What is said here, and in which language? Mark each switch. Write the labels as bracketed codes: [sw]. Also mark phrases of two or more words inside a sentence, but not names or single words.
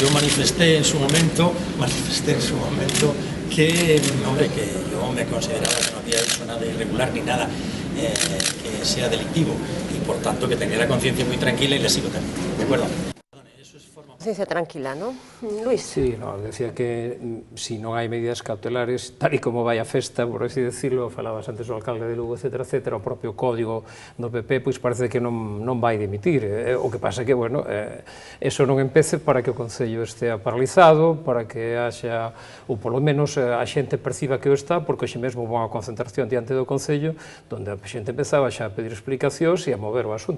[es] Yo manifesté en su momento que, hombre, que yo me consideraba que no había hecho nada irregular ni nada que sea delictivo y por tanto que tenía la conciencia muy tranquila y le sigo también, ¿de acuerdo? Sí, se tranquila, ¿no? Luis. [gl] Sí, no, decía que si non hai medidas cautelares, tal e como vai a festa, [es] por así decirlo, [gl] falabas antes do alcalde de Lugo, etcétera, etcétera, o propio código do PP, pois parece que non vai dimitir. O que pasa que, bueno, eso non empece para que o Concello estea paralizado, para que haxa, ou polo menos a xente perciba que o está, porque hoxe mesmo vou a concentración diante do Concello, onde a xente empezaba xa a pedir explicacións e a mover o asunto.